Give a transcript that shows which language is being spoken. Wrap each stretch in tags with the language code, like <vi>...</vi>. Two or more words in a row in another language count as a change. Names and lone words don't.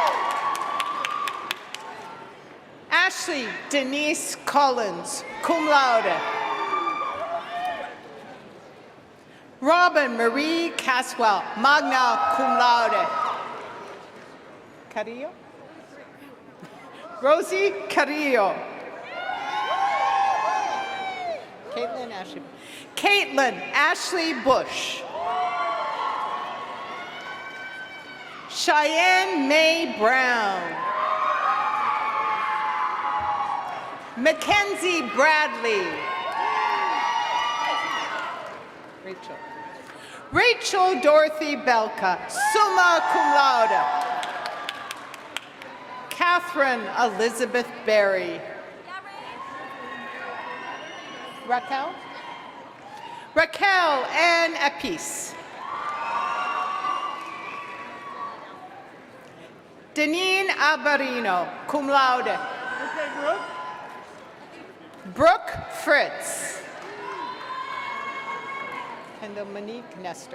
<en>Ashley Denise Collins,</en> <la>cum laude.</la> <en>Robin Marie Caswell,</en> <la>magna cum laude.</la> <en>Carrillo? Rosie Carrillo. Caitlin Ashley Bush. Cheyenne Mae Brown. Mackenzie Bradley. Rachel Dorothy Belka,</en> <la>summa cum laude.</la> <en>Catherine Elizabeth Berry. Raquel? Raquel Ann Apis. Deneen Albarino,</en> <la>cum laude.</la> <en>Brooke Fritz. Kendall Monique Nestor.</en>